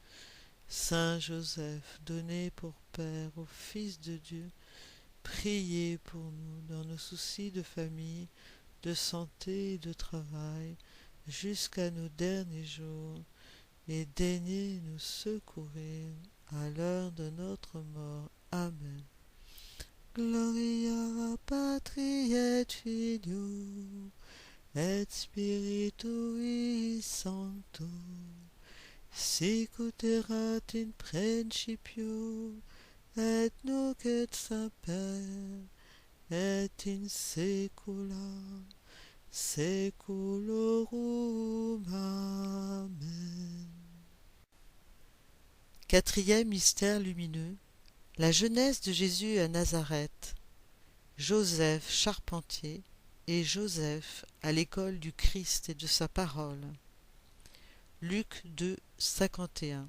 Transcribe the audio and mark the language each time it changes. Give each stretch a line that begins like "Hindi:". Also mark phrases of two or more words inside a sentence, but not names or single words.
French: Saint Joseph, donné pour Père au Fils de Dieu, priez pour nous dans nos soucis de famille, de santé et de travail, jusqu'à nos derniers jours, et daignez nous secourir à l'heure de notre mort. Amen.
Latin: Gloria Patri et Filio et Spiritui Sancto, sic ut erat in principio et nunc et semper et in saecula saeculorum. Amen.
French: Quatrième mystère lumineux, la jeunesse de Jésus à Nazareth. Joseph charpentier et Joseph à l'école du Christ et de sa parole. Luc 2, 51.